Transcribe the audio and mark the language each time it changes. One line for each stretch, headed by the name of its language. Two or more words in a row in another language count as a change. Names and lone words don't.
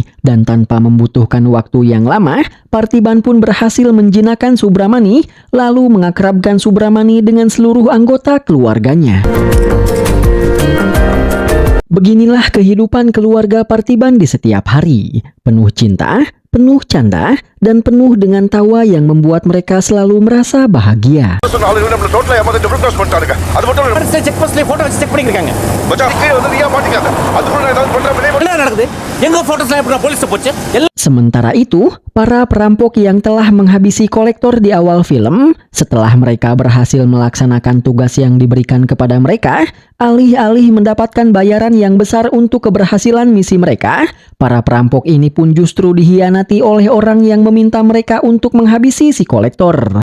Indonesian: Dan tanpa membutuhkan waktu yang lama, Parthiban pun berhasil menjinakkan Subramani, lalu mengakrabkan Subramani dengan seluruh anggota keluarganya. Beginilah kehidupan keluarga Parthiban di setiap hari, penuh cinta, penuh canda, dan penuh dengan tawa yang membuat mereka selalu merasa bahagia.
English: check postla
Tamil: போட்டோ வச்சு செக் பண்ணிருக்காங்க. மச்சான் கீழ வந்து நீயா மாட்டிக்காத. அதுக்குள்ள நான் ஏதாவது பண்றேன். என்ன நடக்குது? எங்க போட்டோஸ்லாம் எப்படி போலீஸ் போச்சு?
Indonesian: Sementara itu, para perampok yang telah menghabisi kolektor di awal film, setelah mereka berhasil melaksanakan tugas yang diberikan kepada mereka, alih-alih mendapatkan bayaran yang besar untuk keberhasilan misi mereka, para perampok ini pun justru dihianati oleh orang yang meminta mereka untuk menghabisi si kolektor.